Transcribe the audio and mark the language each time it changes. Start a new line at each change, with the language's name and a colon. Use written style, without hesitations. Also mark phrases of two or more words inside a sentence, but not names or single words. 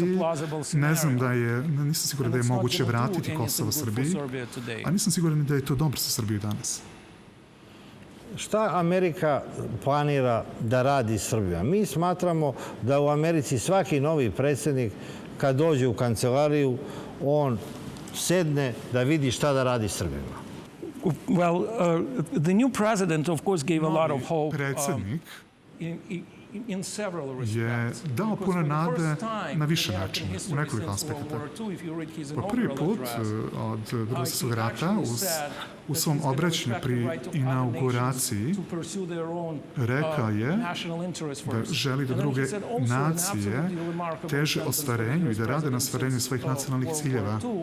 Serbian: Ne znam nisam siguran da je moguće vratiti Kosovo Srbiji, a nisam siguran da je to dobro sa Srbiju danas. Šta Amerika planira da radi s Srbijom? Mi smatramo da u Americi svaki novi predsjednik, kad dođe u kancelariju, on sedne da vidi šta da radi s Srbima.
English: Well, the new president, of course, gave a lot of hope.
Serbian: Predsjednik je dao puno nade na više načina, u nekoliko aspekata. Po prvi put od Drugog svjetskog rata u svom obraćanju pri inauguraciji rekao je da želi da druge nacije teže ostvarenju i da rade na ostvarenju svojih nacionalnih ciljeva.